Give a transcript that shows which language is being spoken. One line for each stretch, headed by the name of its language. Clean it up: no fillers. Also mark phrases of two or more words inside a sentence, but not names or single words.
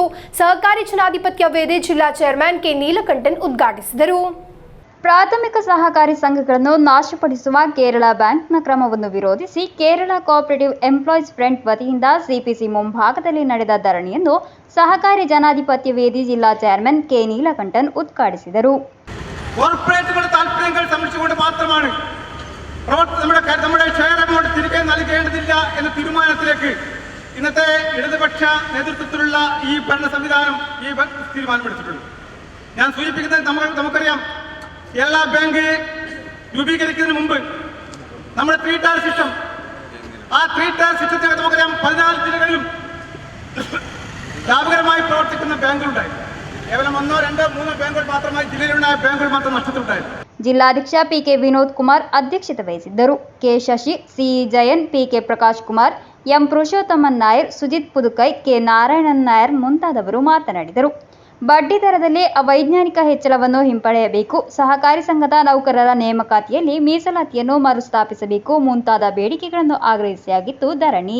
Kannada: ಸಹಕಾರಿ ಜನಾಧಿಪತ್ಯ ವೇದಿ ಜಿಲ್ಲಾ ಚೇರ್ಮನ್ ಕೆ ನೀಲಕಂಠನ್ ಉದ್ಘಾಟಿಸಿದರು. ಪ್ರಾಥಮಿಕ ಸಹಕಾರಿ ಸಂಘಗಳನ್ನು ನಾಶಪಡಿಸುವ ಕೇರಳ ಬ್ಯಾಂಕ್ನ ಕ್ರಮವನ್ನು ವಿರೋಧಿಸಿ ಕೇರಳ ಕೋಆಪರೇಟಿವ್ ಎಂಪ್ಲಾಯೀಸ್ ಫ್ರಂಟ್ ವತಿಯಿಂದ ಸಿಪಿಸಿ ಮುಂಭಾಗದಲ್ಲಿ ನಡೆದ ಧರಣಿಯನ್ನು ಸಹಕಾರಿ ಜನಾಧಿಪತ್ಯ ವೇದಿ ಜಿಲ್ಲಾ ಚೇರ್ಮನ್ ಕೆ ನೀಲಕಂಠನ್ ಉದ್ಘಾಟಿಸಿದರು.
Malayalam: കോർപ്പറേറ്റുകളുടെ താല്പര്യങ്ങൾ സംരക്ഷിച്ചുകൊണ്ട് മാത്രമാണ് നമ്മുടെ
English: share amount
Malayalam: തിരികെ നൽകേണ്ടതില്ല എന്ന തീരുമാനത്തിലേക്ക് ഇന്നത്തെ ഇടതുപക്ഷ നേതൃത്വത്തിലുള്ള ഈ ഭരണ സംവിധാനം തീരുമാനമെടുത്തിട്ടുണ്ട്. ഞാൻ സൂചിപ്പിക്കുന്നത് നമുക്കറിയാം, കേരള ബാങ്ക് രൂപീകരിക്കുന്നതിന് മുമ്പ് നമ്മുടെ 3
English: tier system,
Malayalam: ആ 3
English: tier system
Malayalam: നമുക്കറിയാം 14 ജില്ലകളിലും ലാഭകരമായി പ്രവർത്തിക്കുന്ന ബാങ്കുകളുണ്ടായി. കേവലം 1, 2, 3 ബാങ്കുകൾ മാത്രമായി ജില്ലയിലുണ്ടായ ബാങ്കുകൾ മാത്രം നഷ്ടത്തിലുണ്ടായിരുന്നു.
Kannada: ಜಿಲ್ಲಾಧ್ಯಕ್ಷ ಪಿಕೆ ವಿನೋದ್ ಕುಮಾರ್ ಅಧ್ಯಕ್ಷತೆ ವಹಿಸಿದ್ದರು. ಕೆ ಶಶಿ, ಸಿಇ ಜಯನ್, ಪಿಕೆ ಪ್ರಕಾಶ್ ಕುಮಾರ್, ಎಂ ಪುರುಷೋತ್ತಮನ್ ನಾಯರ್, ಸುಜಿತ್ ಪುದುಕೈ, ಕೆ ನಾರಾಯಣನ್ ನಾಯರ್ ಮುಂತಾದವರು ಮಾತನಾಡಿದರು. ಬಡ್ಡಿ ದರದಲ್ಲಿ ಅವೈಜ್ಞಾನಿಕ ಹೆಚ್ಚಳವನ್ನು ಹಿಂಪಡೆಯಬೇಕು, ಸಹಕಾರಿ ಸಂಘದ ನೌಕರರ ನೇಮಕಾತಿಯಲ್ಲಿ ಮೀಸಲಾತಿಯನ್ನು ಮರುಸ್ಥಾಪಿಸಬೇಕು ಮುಂತಾದ ಬೇಡಿಕೆಗಳನ್ನು ಆಗ್ರಹಿಸಿಯಾಗಿತ್ತು ಧರಣಿ.